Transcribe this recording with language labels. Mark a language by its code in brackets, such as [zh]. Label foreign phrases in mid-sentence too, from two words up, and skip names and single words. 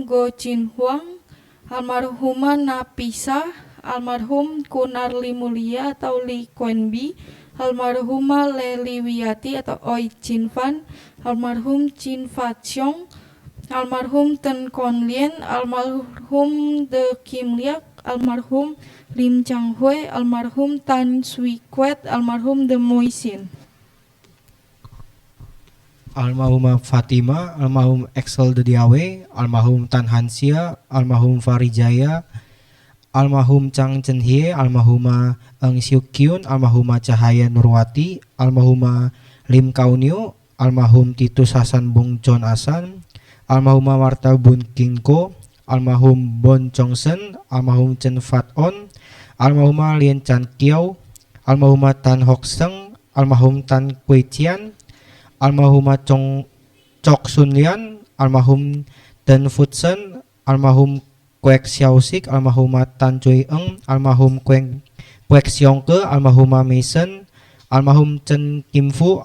[id] Go Chin Huang, almarhumah Napisa, almarhum Kunarli Mulia atau Li Kuen Bi, almarhumah Leli Wiyati atau Oi Chin Fan, almarhum Chin Fat Siong, almarhum Ten Kon Lien, almarhum De Kim Liak, almarhum Lim Chang Hui, almarhum Tan Sui Kwet, almarhum De Moi Sin. Almarhumah Fatima, almarhum Excel De Diawe, almarhum Tan Hansia, almarhum Farijaya, almarhum Chang Chen Hie, almarhumah Eng Siuk Kyun, almarhumah Cahaya Nurwati, almarhumah Lim Kaunio, almarhum Titus Hasan Bong John Asan, almarhumah Marta Bun Kingko, almarhum Bon Chongsen, almarhum Chen Fat On, almarhumah Lien Chan Kiau, almarhumah Tan Hok Seng, almarhum Tan Kwe Chian, almarhumah Chok Sun Lian, almarhum Den Futsen, almarhum Kwek Xiao Sik, almarhumah Tan Choi Eng, almarhum Kwek Siong Ke, almarhumah Mason, almarhum Chen Kim Fu,